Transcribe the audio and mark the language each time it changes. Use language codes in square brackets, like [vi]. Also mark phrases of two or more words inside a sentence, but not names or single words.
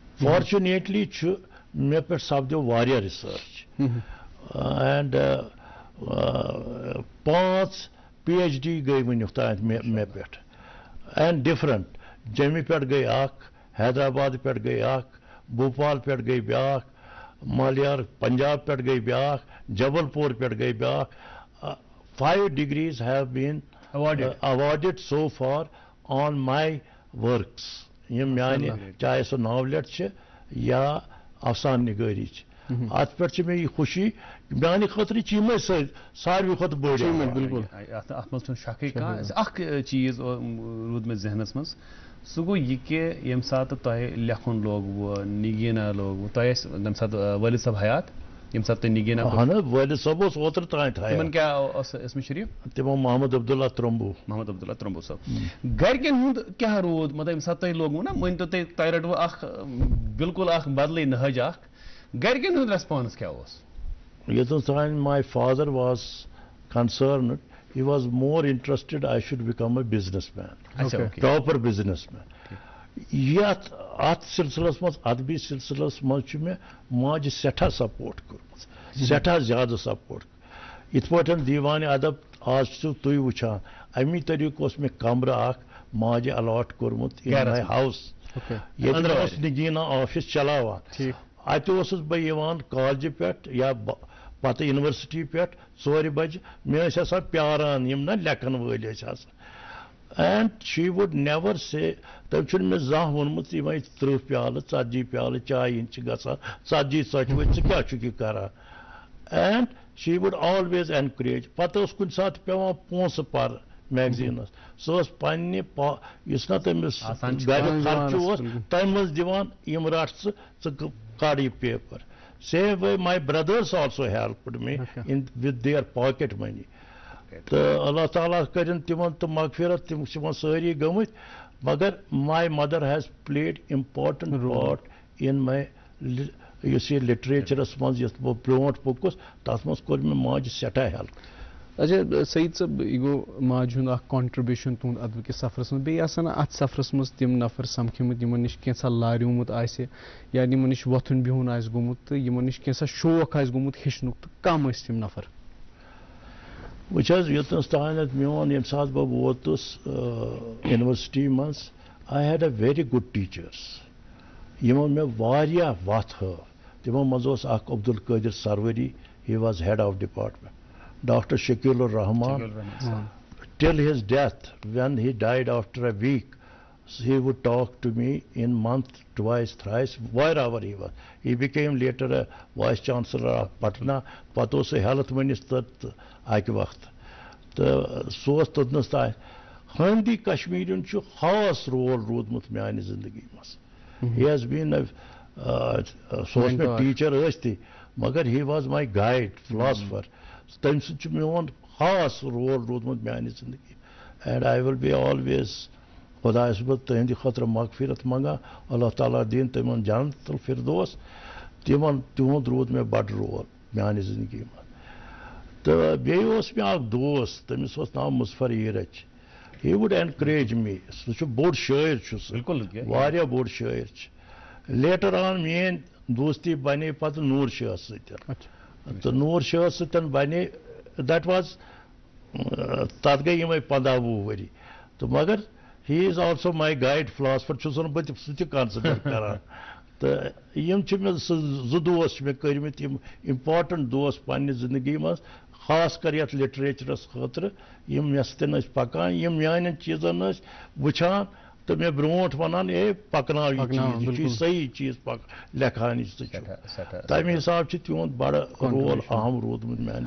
[ks] فارچونیٹلی چھُ مےٚ پٮ۪ٹھ سپدیو واریاہ ریسرچ. اینڈ 5 PhD گئی ونیُک تام مےٚ پٮ۪ٹھ اینڈ ڈِفرنٹ جیٚمہِ پٮ۪ٹھ گٔے اکھ حیدرآباد پٮ۪ٹھ گٔے اکھ بھوپال پٮ۪ٹھ گٔے بیٛاکھ مالیار پنجاب پٮ۪ٹھ گٔے بیٛاکھ جبل پوٗر پٮ۪ٹھ گٔے بیٛاکھ [en] 5 degrees have been awarded so far on my works [ks] یِم میانہِ چاہے سُہ ناولٮ۪ٹ چھِ یا افسان نِگٲری چھِ اتھ پٮ۪ٹھ چھِ مےٚ یہِ خوشی میانہِ خٲطرٕ چھِ یِمے ساروی کھۄتہٕ بٔڑۍ بالکل اتھ منٛز چھُنہٕ شکٕے کانٛہہ اکھ چیٖز روٗد مےٚ ذہنس منٛز سُہ گوٚو یہِ کہِ ییٚمہِ ساتہٕ تۄہہِ لیکھُن لوگوٕ نگیٖنا لوگوٕ تۄہہِ ٲسۍ تمہِ ساتہٕ وٲلد صٲب حیات ییٚمہِ ساتہٕ تُہۍ نگیٖنا اہن حظ وٲلد صٲب اوس اوترٕ تانۍ تِمن کیٛاہ اوس اسمہِ شریٖف تِمو محمد عبداللہ ترٛمبوٗ صٲب گرِکٮ۪ن ہُنٛد کیٛاہ روٗد مطلب ییٚمہِ ساتہٕ تۄہہِ لوگوٕ نا مٲنۍتو تۄہہِ رٔٹوٕ اکھ بِلکُل اکھ بدلٕے نہج اکھ گرِکٮ۪ن ہُنٛد ریسپانس کیٛاہ اوس یوٚتَن تانۍ [en] my father was concerned he was more interested I should become a businessman proper businessman [ks] یتھ اتھ سلسلس منٛز ادبی سلسلس منٛز چھُ مےٚ ماجہِ سٮ۪ٹھاہ سپورٹ کوٚرمُت سٮ۪ٹھاہ زیادٕ سپورٹ یِتھ پٲٹھۍ دیوانہِ ادب آز چھِو تُہۍ وٕچھان امی طریٖقہٕ اوس مےٚ کمرٕ اکھ ماجہِ الاٹ کوٚرمُت [en] in my house [ks] ییٚتہِ اوس نگیٖنا آفِس چلاوان اتہِ اوسُس بہٕ یِوان کالجہِ پٮ۪ٹھ یا پتہٕ یونیورسٹی پٮ۪ٹھ 4 بجہِ مےٚ ٲسۍ آسان پیاران یِم نا لیکھن وٲلۍ ٲسۍ آسان [en] and she would never say [ks] تٔمۍ چھُنہٕ مےٚ زانٛہہ ووٚنمُت یِمے 30 پیالہٕ 40 پیالہٕ چایہِ ہِنٛدۍ چھِ گژھان 40 ژۄچوٕے ژٕ کیٛاہ چھُکھ یہِ کران [en] and she would always encourage [ks] پتہٕ اوس کُنہِ ساتہٕ پیٚوان پونٛسہٕ پرٕ میگزیٖنس سُہ ٲس پننہِ یُس نا تٔمِس گرِ خرچہٕ اوس تمہِ منٛز دِوان یِم رٹھ ژٕ کڑ یہِ پیپر [en] same way my brothers also helped me in with their pocket money [ks] تہٕ اللہ تعالیٰ کٔرِن تِمن تہٕ مغفرت تِم چھِ وۄنۍ سٲری گٔمٕتۍ مگر [en] my mother has played important part in my [ks] یُس یہِ لِٹریچرس منٛز یُتھ بہٕ برونٛٹھ پوٚکُس تتھ منٛز کوٚر مےٚ ماجہِ سٮ۪ٹھاہ ہیلپ اچھا سعید صٲب یہِ گوٚو ماجہِ ہُنٛد اکھ کانٹربیوٗشن تُہُنٛد ادبہٕ کِس سفرس منٛز بیٚیہِ آسن اتھ سفرس منٛز تِم نفر سمکھیمٕتۍ یِمن نِش کینٛژھا لاریومُت آسہِ یا یِمن نِش وۄتھُن بِہُن آسہِ گوٚمُت تہٕ یِمن نِش کینٛژھا شوق آسہِ گوٚمُت ہیٚچھنُک تہٕ کم ٲسۍ تِم نفر وٕچھ حظ یوٚتنس تانٮ۪تھ میون ییٚمہِ ساتہٕ بہٕ ووتُس یونیورسٹی منٛز [en] I had a very good teachers [ks] یِمو مےٚ واریاہ وتھ ہٲو تِمو منٛز اوس اکھ عبدالقٲدر سروری [en] he was head of department [ks] ڈاکٹر شکیل الرحمان [en] till his death when he died after a ویٖک he would talk to me in month twice thrice wherever he was he became later a vice chancellor of Patna [ks] پتہٕ اوس سُہ [en] health minister [ks] اکہِ وقتہٕ تہٕ سُہ اوس توٚتنس تانۍ ہٲندی کشمیٖرین چھُ خاص رول روٗدمُت میانہِ زندگی منٛز [en] he has been a [ks] سُہ اوس مےٚ ٹیٖچر ٲسۍ مگر [en] he was my guide philosopher [ks] تٔمۍ سۭتۍ چھُ میون خاص رول روٗدمُت میانہِ زندگی [en] and I will be always [ks] خۄدایس بہٕ تٕہنٛدِ خٲطرٕ مغفرت منٛگان اللہ تعالیٰ دِیِن تِمن جنت الفردوس تِمن تِہُنٛد روٗد مےٚ بڑٕ رول میانہِ زندگی منٛز تہٕ بیٚیہِ اوس مےٚ اکھ دوس تٔمِس اوس ناو مُظفر ایٖرج [en] he would encourage me [ks] سُہ چھُ بوٚڑ شٲعر چھُ سُہ واریاہ بوٚڑ شٲعر چھُ [en] later on [ks] میٲنۍ دوستی بنے پتہٕ نوٗر شاہس سۭتۍ تہٕ نوٗر شاہس سۭتۍ بنے [en] that was [ks] تتھ گٔے یِمے 15-20 ؤری تہٕ مگر [en] he is also my guide philosopher [ks] چھُس بہٕ سُہ تہِ کنسِڈر کران تہٕ یِم چھِ مےٚ زٕ دوس چھِ مےٚ کٔرمٕتۍ یِم امپارٹنٹ دوس پننہِ زندگی منٛز خاص کر یتھ لِٹریچرس خٲطرٕ یِم مےٚ سۭتۍ ٲسۍ پکان یِم میانٮ۪ن چیٖزن ٲسۍ وٕچھان تہٕ مےٚ برونٛٹھ ونان اے پکناو یہِ چیٖز یہِ چھُ صحیح چیٖز لیکھان یہِ ژٕ چھُکھ تمہِ حساب چھُ تِہُنٛد بڑٕ رول اہم روٗدمُت میانہِ